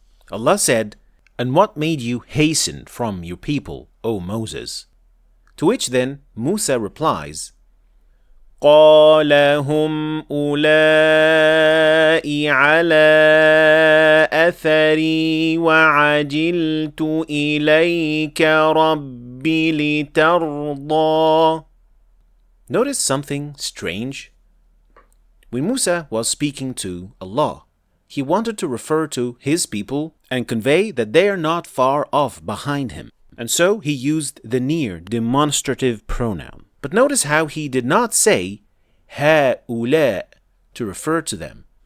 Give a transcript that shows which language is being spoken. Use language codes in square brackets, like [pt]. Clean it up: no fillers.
[en] Allah said, and what made you hasten from your people, O Moses? To which then Musa replies, [ar] قال هم أولئك على أثري وعجلت إليك رب لترضى. [en] Notice something strange? When Musa was speaking to Allah, he wanted to refer to his people and convey that they are not far off behind him. And so he used the near demonstrative pronoun. But notice how he did not say هؤلاء to refer to them.